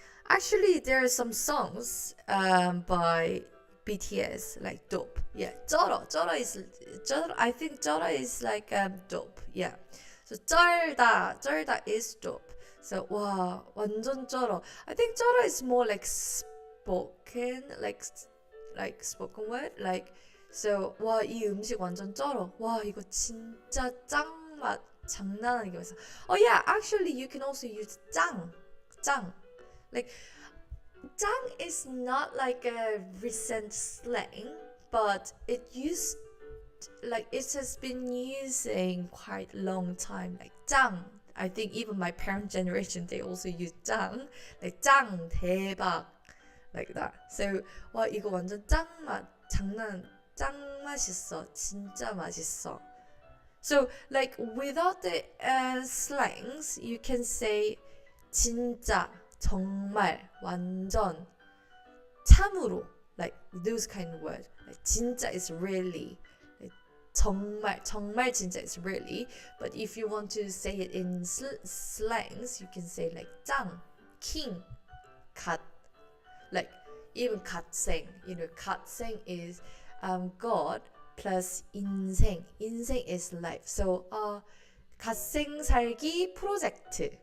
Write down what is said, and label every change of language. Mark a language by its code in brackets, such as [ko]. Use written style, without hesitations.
[en] Actually, there are some songs by BTS like dope. Yeah, 쩔어. I think 쩔어 is like dope. Yeah. So 쩔다 is dope. [ko] So 와, 완전 쩔어. [en] I think 쩔어 is more like spoken, like spoken word, like. [ko] So 와, 이 음식 완전 쩔어. 와, 이거 진짜 짱맛. 장난 아니게 맛있어. [en] Oh yeah, actually you can also use 짱. Like 짱 is not like a recent slang, but it has been using quite long time. Like 짱. I think even my parent generation they also use 짱. Like 짱 대박. Like that. So [ko] 와, 이거 완전 짱맛. 짱 맛있어. 진짜 맛있어. [en] So like without the slangs, you can say 진짜, 정말, 완전, 참으로, like those kind of words. Like 진짜 is really, like, 정말 진짜 is really. But if you want to say it in slangs, you can say like 짱, king, 갓. Like even 갓생, 갓생 is God plus 인생. 인생 is life. [ko] So 갓생 살기 프로젝트.